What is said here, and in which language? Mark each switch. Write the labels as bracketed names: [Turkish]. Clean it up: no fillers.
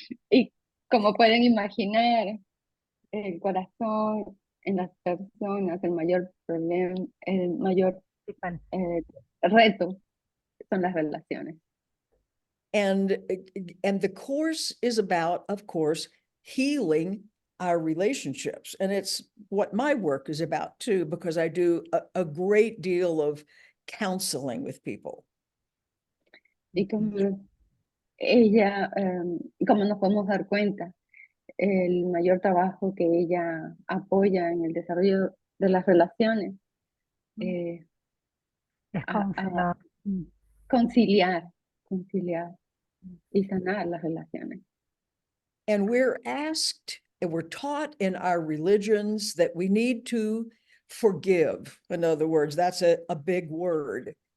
[Spanish] Y como pueden imaginar, el corazón en las personas, el mayor problema, el mayor reto son las relaciones. [English] And the course is about, of course, healing our relationships. And it's what my work is about too, because I do a great deal of counseling with people. [Spanish] Y como ella, como nos podemos dar cuenta, el mayor trabajo que ella apoya en el desarrollo de las relaciones Es a conciliar y sanar las relaciones. [English] And we're asked, and we're taught in our religions that we need to forgive. In other words, that's a big word.